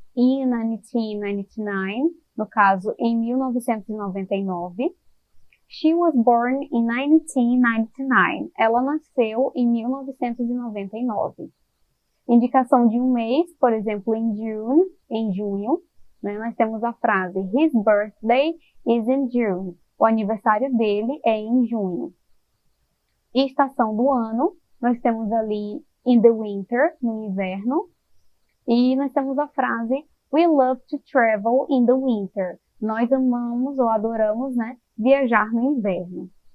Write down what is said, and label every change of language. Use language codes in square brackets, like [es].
[en] In 1999, [pt] no caso, em 1999. [en] She was born in 1999. [pt] Ela nasceu em 1999. Indicação de um mês, por exemplo, em junho, né? Nós temos a frase [en] His birthday is in June. [pt] O aniversário dele é em junho. E estação do ano, nós temos ali [en] in the winter, [pt] no inverno. E nós temos a frase [en] We love to travel in the winter. [pt] Nós amamos ou adoramos, né, viajar no inverno.